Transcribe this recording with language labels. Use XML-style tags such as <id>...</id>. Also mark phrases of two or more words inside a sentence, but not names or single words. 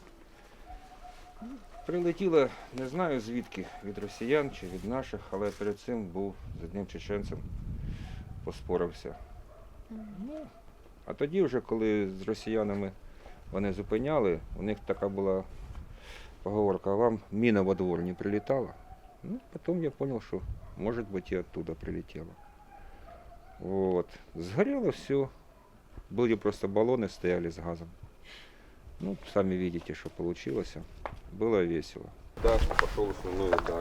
<uk>Прилетіла, не знаю звідки, від росіян чи від наших, але перед цим був з одним чеченцем, поспорився. Ну, а тоді вже, коли з росіянами вони зупиняли, у них така була поговорка: а вам міна</uk> <ru>во двор не прилетала? Ну, потом я понял, что, может быть, и оттуда прилетело. Вот. Сгорело все. Были просто баллоны, стояли с газом. Ну, сами видите, что получилось. Было весело. Да, пошел основной удар.</ru>